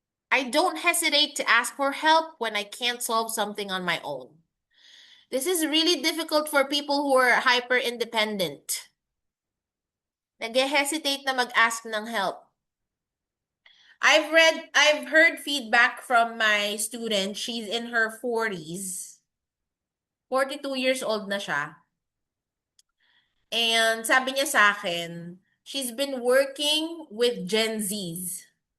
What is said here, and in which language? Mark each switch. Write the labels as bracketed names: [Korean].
[English] I don't hesitate to ask for help when I can't solve something on my own. This is really difficult for people who are hyper-independent. [Filipino] Nag-hesitate na mag-ask ng help. [English] I've heard feedback from my student. She's in her 40s. 42 years old [Filipino] na siya. [English] And [Filipino] sabi niya sa akin, [English] she's been working with Gen Zs.